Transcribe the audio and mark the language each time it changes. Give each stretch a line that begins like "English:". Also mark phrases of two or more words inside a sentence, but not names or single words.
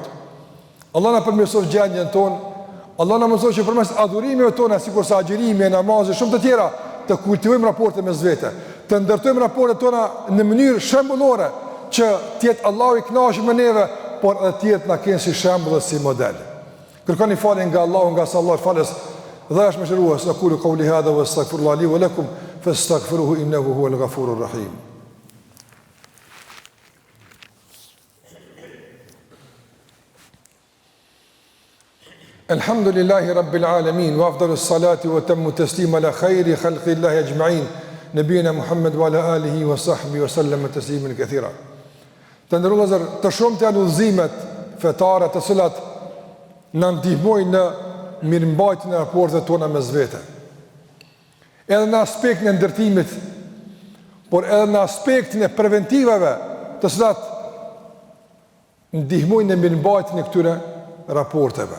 Albanian: Allah na përmirësoj gjendjen tonë. Allah na mëson që përmes adhurimeve tona, sikurse agjërimi, namazi, shumë të tjera, të kultivojmë raporte mes vete, të ndërtojmë raportet tona në mënyrë shembullore që të jetë Allahu i kënaqur me neve, por edhe të jetë na kenë si shembull dhe si model. Kërkoni falje nga Allahu, nga sa Allah falës. Dhe është më shëruas,
Arabic: أقول قولي هذا وأستغفر الله لي ولكم فاستغفروه إنه هو الغفور الرحيم. الحمد لله رب العالمين وأفضل الصلاة وأتم التسليم على خير خلق الله أجمعين نبينا محمد وعلى آله وصحبه وسلم تسليما كثيرا.
Albanian: Të nderuar, të shumta janë udhëzimet fetare të cilat na ndihmojnë në mirëmbajtjen e raporteve tona mes vete. Edhe në aspektin e ndërtimit, por edhe në aspektin e preventivave, të cilat ndihmojnë në mirëmbajtjen e këtyre raporteve.